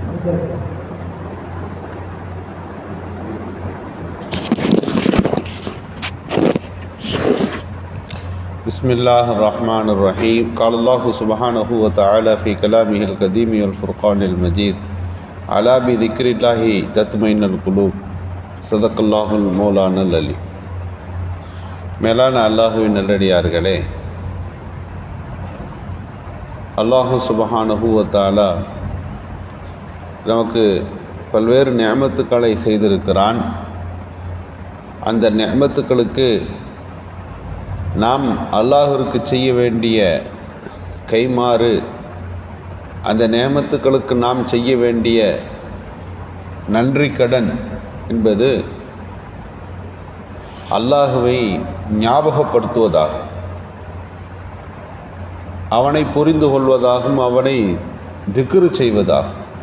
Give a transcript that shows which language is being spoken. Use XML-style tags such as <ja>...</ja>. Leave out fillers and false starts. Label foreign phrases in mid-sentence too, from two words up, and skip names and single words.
<ar>بسم الله الرحمن الرحيم. قال الله سبحانه وتعالى في كلامه القديم والفرقان المجيد ألا بذكر الله تطمئن القلوب صدق الله المولانا العظيم.</ar> <ta>மேலான அல்லாஹுவின் நல்லடியார்களே,</ta> <ar>الله سبحانه وتعالى</ar> <ta>நமக்கு பல்வேறு நிஅமத்துக்களை செய்திருக்கிறான். அந்த நிஅமத்துக்களுக்கு நாம் அல்லாஹ்விற்கு செய்ய வேண்டிய கைமாறு, அந்த நிஅமத்துக்களுக்கு நாம் செய்ய வேண்டிய நன்றி கடன் என்பது அல்லாஹுவை ஞாபகப்படுத்துவதாகும், அவனை புரிந்து கொள்வதாகவும் அவனை திக்ரு செய்வதாகும்.</ta>